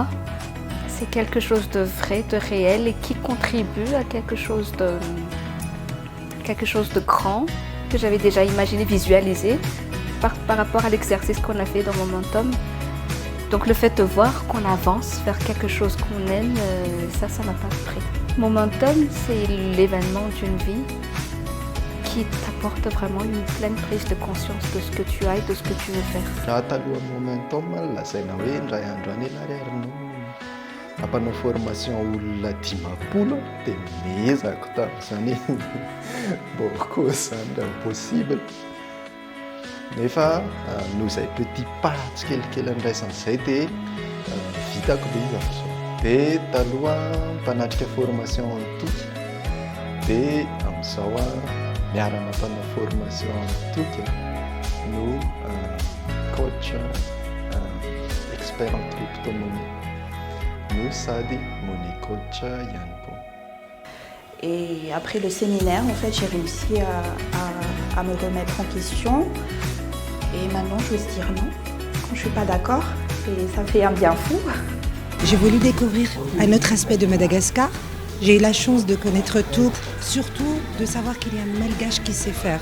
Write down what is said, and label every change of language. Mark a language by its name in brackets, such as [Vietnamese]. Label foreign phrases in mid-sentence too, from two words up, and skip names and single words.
[French] C'est quelque chose de vrai, de réel et qui contribue à quelque chose de grand que j'avais déjà imaginé, visualisé par rapport à l'exercice qu'on a fait dans Momentum. Donc le fait de voir qu'on avance vers quelque chose qu'on aime, ça m'a pas pris. Momentum, c'est l'événement d'une vie. qui t'apporte vraiment une pleine prise de conscience de ce que tu as et de ce que tu veux faire. [Malagasy] Raha taloha momentum lazaina hoe indray andro any ela ary no ampanao formation olona 10 dia mezako tamin'izany boko zany raha possible. Nefa noho izay [French] petit pas [Malagasy] tsikelikely an'iraisan'izay dia vitako be izy amin'izao. Dia taloha mpanatrika formation antoky dia amin'izao miara-mampanao formation antoky no coach [French] expert en crypto-monnaie [Malagasy] no sady [English] money coach [Malagasy] ihany koa. [French] Et après le séminaire, en fait, j'ai réussi à me remettre en question. Et maintenant, j'ose dire non quand je suis pas d'accord. Et ça fait un bien fou. J'ai voulu découvrir un autre aspect de Madagascar. J'ai eu la chance de connaître tout, surtout de savoir qu'il y a un malgache qui sait faire.